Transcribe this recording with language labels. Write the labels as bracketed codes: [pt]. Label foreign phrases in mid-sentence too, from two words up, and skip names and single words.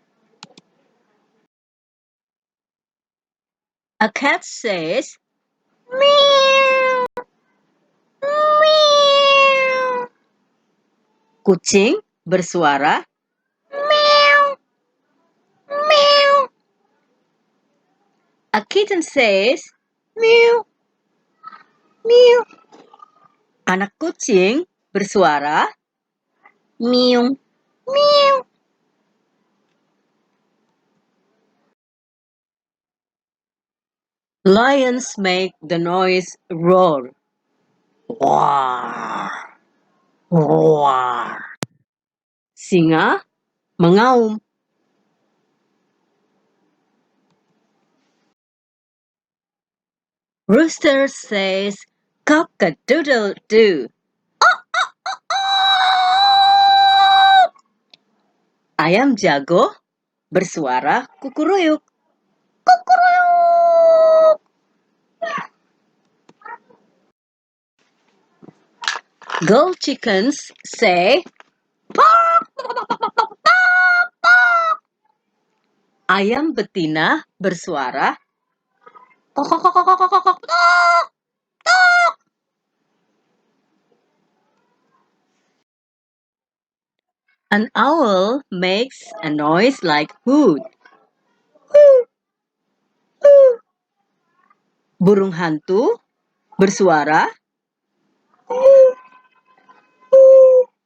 [en] A cat says, meow, meow. [id] Kucing bersuara, meow, meow. [en] A kitten says, meow, meow. [id] Anak kucing bersuara, meow, meow. [en] Lions make the noise roar. Roar, roar. [id] Singa mengaum. [en] Rooster says, cock-a-doodle-doo. [id] Ayam jago bersuara kukuruyuk. Kukuruyuk. [en] Girl chickens say, "Pok, pok, pok, pok, pok, pok, pok." [id] Ayam betina bersuara, kok, kok, kok, kok, kok, kok, kok, tok, tok. [en] An owl makes a noise like hoot. Hoo, hoo. [id] Burung hantu bersuara, hoo, hoo.